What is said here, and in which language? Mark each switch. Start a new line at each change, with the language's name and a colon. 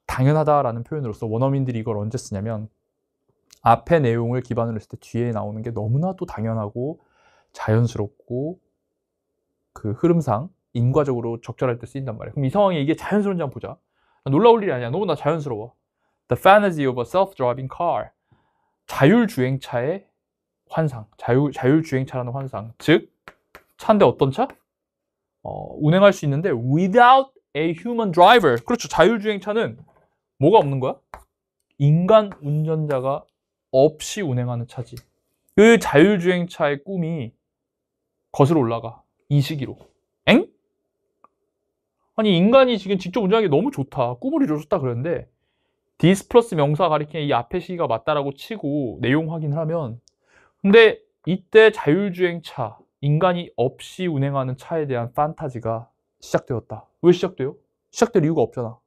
Korean: 당연하다라는 표현으로서 원어민들이 이걸 언제 쓰냐면 앞의 내용을 기반으로 했을 때 뒤에 나오는 게 너무나도 당연하고 자연스럽고 그 흐름상 인과적으로 적절할 때 쓰인단 말이야. 그럼 이 상황에 이게 자연스러운지 한번 보자. 놀라울 일이 아니야. 너무나 자연스러워.
English: The fantasy of a self-driving car.
Korean: 자율주행차의 환상. 자율주행차라는 환상. 즉 차인데 어떤 차? 운행할 수 있는데
English: without a human driver.
Korean: 그렇죠. 자율주행차는 뭐가 없는 거야? 인간 운전자가 없이 운행하는 차지. 그 자율주행차의 꿈이 거슬러 올라가. 이 시기로. 엥? 아니 인간이 지금 직접 운전하기 너무 좋다. 꿈을 이뤄줬다 그랬는데 this 플러스 명사 가리키는 이 앞의 시기가 맞다라고 치고 내용 확인을 하면 근데 이때 자율주행차, 인간이 없이 운행하는 차에 대한 판타지가 시작되었다. 왜 시작돼요? 시작될 이유가 없잖아.